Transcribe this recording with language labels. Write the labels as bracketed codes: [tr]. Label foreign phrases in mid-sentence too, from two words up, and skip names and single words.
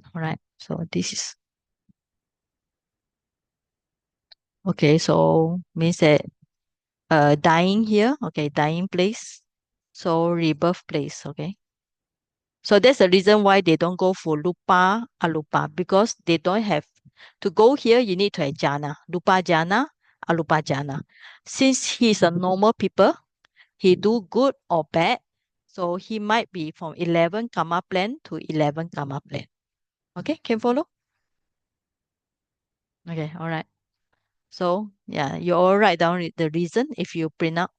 [en] All right. So this is okay. So means that dying here. Okay, dying place. So rebirth place. Okay. So that's the reason why they don't go for Lupa Alupa because they don't have to go here. You need to have jhana, Lupa jhana, Alupa jhana. Since he's a normal people, he do good or bad. So he might be from 11 karma plan to 11 karma plan. Okay, can follow? Okay, all right. So yeah, you all write down the reason if you print out.